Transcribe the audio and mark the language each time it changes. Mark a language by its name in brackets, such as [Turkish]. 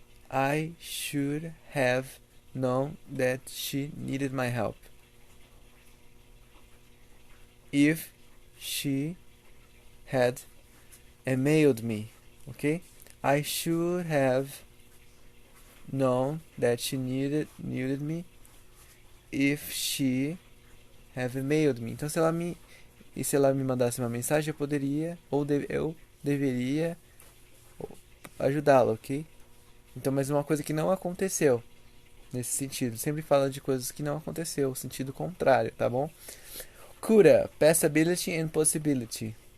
[English] I should have known that she needed my help if she had emailed me. Okay? I should have known that she needed me if she have emailed me. [Portuguese] Então se ela me mandasse uma mensagem, eu poderia eu deveria ajudá-la, ok? Então, mas uma coisa que não aconteceu nesse sentido. Sempre fala de coisas que não aconteceu, sentido contrário, tá bom? [English] Coulda, passability and possibility.